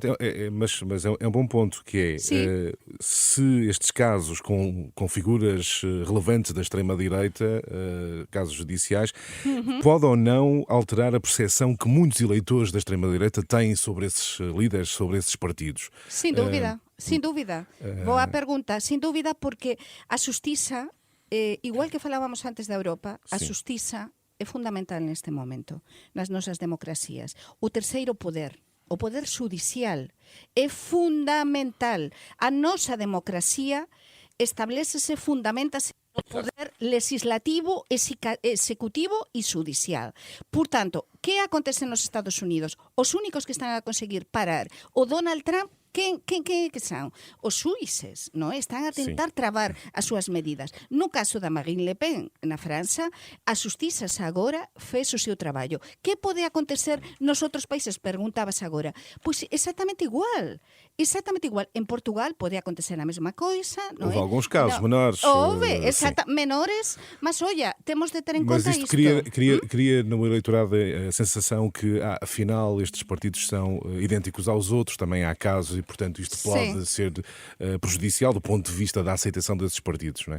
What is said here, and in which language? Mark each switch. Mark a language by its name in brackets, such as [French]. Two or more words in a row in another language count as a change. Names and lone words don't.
[Portuguese] mas é um bom ponto, que é se estes casos com figuras relevantes da extrema-direita, casos judiciais, pode ou não alterar a percepção que muitos eleitores da extrema-direita têm sobre esses líderes, sobre esses partidos? Sem dúvida, sem dúvida. Boa pergunta. Sem dúvida, porque a justiça, igual que falávamos antes da Europa, a justiça é fundamental neste momento nas nossas democracias. O terceiro poder, o poder judicial, é fundamental. [Galician] A nosa democracia establece-se, fundamenta-se no poder legislativo, executivo e judicial. Portanto, que acontece nos Estados Unidos? Os únicos que están a conseguir parar o Donald Trump, quen que son? Os xuíces, non? Están a tentar travar as súas medidas. No caso da Marine Le Pen, na França, a xustiza agora fez o seu traballo. Que pode acontecer nos outros países? Perguntabas agora. Pois exactamente igual. Exactamente igual. En Portugal pode acontecer a mesma coisa. [Portuguese] Houve alguns casos menores. Houve, menores, mas olha, temos de ter em conta isto. Cria no eleitorado a sensação que, afinal, estes partidos são idênticos aos outros, também há casos e, portanto, isto pode ser prejudicial do ponto de vista da aceitação desses partidos, não é?